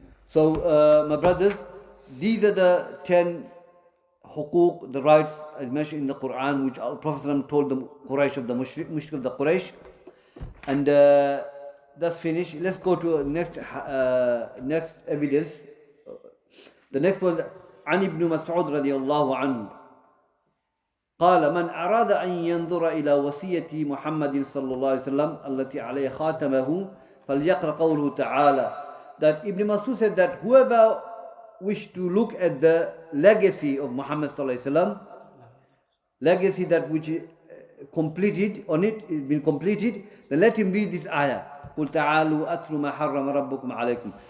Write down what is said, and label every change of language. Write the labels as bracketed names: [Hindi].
[English] So, my brothers, these are the 10 huquq, the rights as mentioned in the Quran, which our Prophet told the Quraysh of the mushrik of the Quraysh. And that's finished. Let's go to next evidence. The next one, [Arabic] عن ابن مسعود رضي الله عنه قال من أراد أن ينظر إلى وصية محمد صلى الله عليه وسلم التي عليه خاتمه فليقرأ قوله تعالى. [English] That Ibn Mas'ud said that whoever wished to look at the legacy of Muhammad sallallahu alaihi wasallam, legacy that which completed on it, is been completed, then let him read this ayah. [Arabic] قُلْ تَعَالُوا أَتْلُ مَا حَرَّمَ رَبُّكُمْ عَلَيْكُمْ.